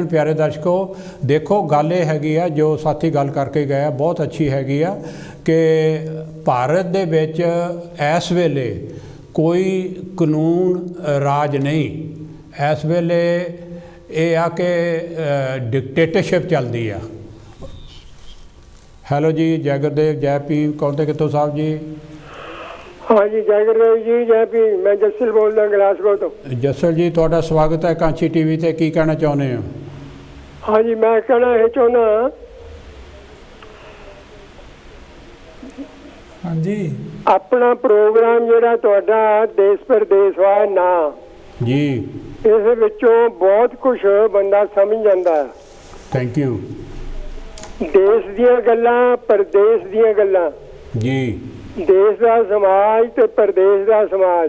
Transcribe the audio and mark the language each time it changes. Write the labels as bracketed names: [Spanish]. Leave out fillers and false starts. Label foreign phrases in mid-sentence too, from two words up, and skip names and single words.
[Punjabi] ਪਿਆਰੇ ਦਰਸ਼ਕੋ, ਦੇਖੋ ਗੱਲ ਇਹ ਹੈਗੀ ਆ ਜੋ ਸਾਥੀ ਗੱਲ ਕਰਕੇ ਗਏ ਆ, ਬਹੁਤ ਅੱਛੀ ਹੈਗੀ ਆ ਕਿ ਭਾਰਤ ਦੇ ਵਿੱਚ ਇਸ ਵੇਲੇ ਕੋਈ ਕਾਨੂੰਨ ਰਾਜ ਨਹੀਂ। ਇਸ ਵੇਲੇ ਇਹ ਆ ਕਿ ਡਿਕਟੇਟਰਸ਼ਿਪ ਚੱਲਦੀ ਆ। ਹੈਲੋ ਜੀ, ਜੈ ਗੁਰਦੇਵ, ਜੈ ਭੀਮ, ਕੌਣ ਤੇ ਕਿੱਥੋਂ ਸਾਹਿਬ ਜੀ? ਹਾਂ ਜੀ, ਜੈ ਗੁਰੂਦੇਵ ਜੀ, ਜੈ ਭੀਮ। ਮੈਂ ਜਸਲ ਬੋਲ ਰਹਾ ਗਲਾਸਗੋ ਤੋ। ਜਸਲ ਜੀ, ਤੁਹਾਡਾ ਸਵਾਗਤ ਹੈ ਕਾਂਚੀ ਟੀਵੀ ਤੇ। ਕੀ ਕਹਿਣਾ ਚਾਹੁੰਦੇ ਹੋ? ਹਾਂ ਜੀ, ਮੈਂ ਕਹਨਾ ਯੇ ਚਾਹਨਾ ਹਾਂ ਜੀ, ਅਪਣਾ ਪ੍ਰੋਗਰਾਮ ਜਿਹੜਾ ਤੁਹਾਡਾ ਦੇਸ਼ ਪਰਦੇਸ ਵਾ ਨਾ ਜੀ, ਇਸ ਵਿੱਚੋਂ ਬਹੁਤ ਕੁਝ ਬੰਦਾ ਸਮਝ ਜਾਂਦਾ ਹੈ। [English] thank you [Punjabi] ਦੇਸ਼ ਦੀਆਂ ਗੱਲਾਂ, ਪਰਦੇਸ ਦੀਆਂ ਗੱਲਾਂ, ਜੀ। ਦੇਸ਼ ਦਾ ਸਮਾਜ ਤੇ ਪਰਦੇਸ ਦਾ ਸਮਾਜ,